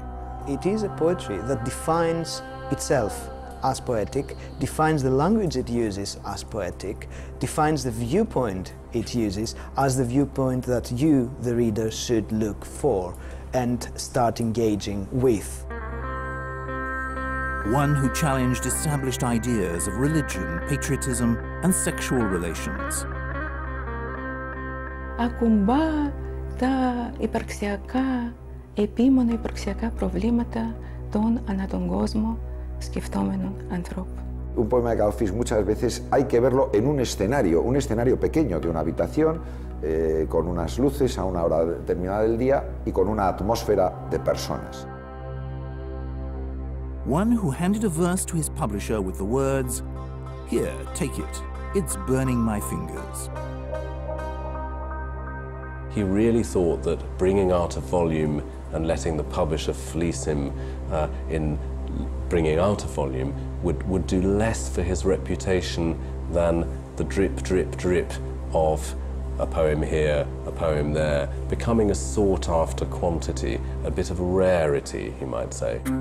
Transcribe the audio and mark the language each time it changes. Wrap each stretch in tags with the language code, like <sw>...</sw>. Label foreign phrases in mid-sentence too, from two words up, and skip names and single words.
<en>It is a poetry that defines itself as poetic, defines the language it uses as poetic, defines the viewpoint it uses as the viewpoint that you, the reader, should look for and start engaging with. One who challenged established ideas of religion, patriotism, and sexual relations.</en> <el>Ακουμπά τα υπαρξιακά, επίμονα υπαρξιακά προβλήματα των ανά τον κόσμο σκεφτόμενων ανθρώπων.</el> <es>Un poema de Cavafy muchas veces hay que verlo en un escenario pequeño de una habitación, con unas luces a una hora determinada del día y con una atmósfera de personas.</es> <en>One who handed a verse to his publisher with the words, "Here, take it, it's burning my fingers." He really thought that bringing out a volume and letting the publisher fleece him in bringing out a volume would do less for his reputation than the drip, drip, drip of a poem here, a poem there, becoming a sought-after quantity, a bit of a rarity, he might say.</en>